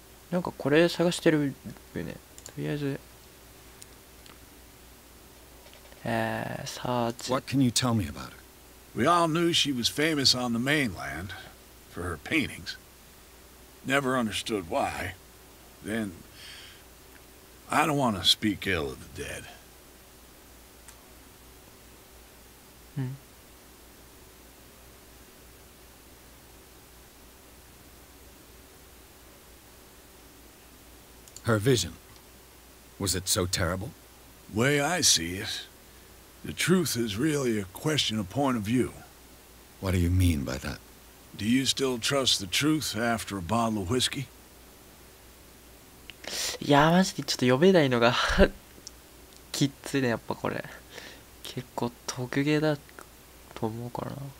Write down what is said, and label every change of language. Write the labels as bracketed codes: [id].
[ja] なんかこれ探してるよね。とりあえずsearch. [en] What can you tell me about her? We all knew she was famous on the mainland for her paintings. Never understood why. Then I don't want to speak ill of the dead. [ja] うん。 [en] Her vision. Was it so terrible? Way I see it, the truth is really a question of point of view. What do you mean by that? Do you still trust the truth after a bottle of whiskey? [ja] いやーマジでちょっと読めないのがきついね、やっぱこれ結構特芸だと思うからな。